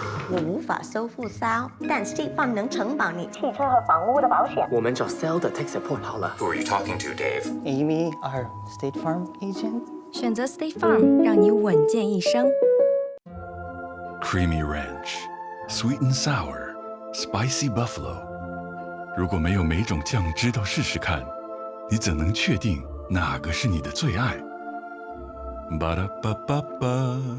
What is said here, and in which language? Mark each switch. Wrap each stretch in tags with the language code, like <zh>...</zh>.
<zh>我无法收复 Sal， 但 State Farm 能承保你汽车和房屋的保险。我们找 Sal 的</zh> <en>tech support</en> <zh>好了。</zh> <en>Who are you talking to, Dave? Amy, our State Farm agent.</en> <zh>选择 State Farm， 让你稳健一生。</zh> <en>Creamy ranch, sweet and sour, spicy buffalo.</en> <zh>如果没有每种酱汁都试试看，你怎能确定哪个是你的最爱？巴拉巴巴巴。</zh>